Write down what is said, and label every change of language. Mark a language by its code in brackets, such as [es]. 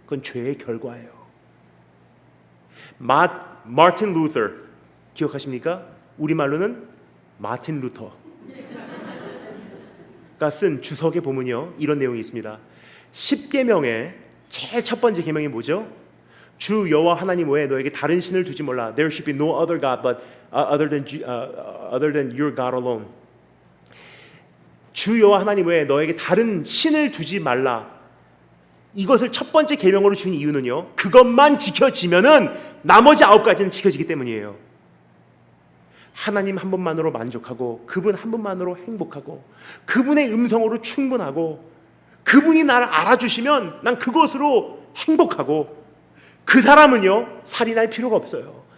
[ko] 그건 죄의 결과예요. 마틴 루터 기억하십니까? 우리말로는 마틴 루터가 쓴 주석에 보면요, 이런 내용이 있습니다. 10계명의 제일 첫 번째 계명이 뭐죠? 주 여호와 하나님 외에 너에게 다른 신을 두지 말라. [en] There should be no other God but other than your God alone. [ko] 주 여호와 하나님 외에 너에게 다른 신을 두지 말라. 이것을 첫 번째 계명으로 준 이유는요, 그것만 지켜지면은 나머지 9가지는 지켜지기 때문이에요. 하나님 한 분만으로 만족하고, 그분 한 분만으로 행복하고, 그분의 음성으로 충분하고, 그분이 나를 알아주시면 난 그것으로 행복하고, 그 사람은요 살인할 필요가 없어요.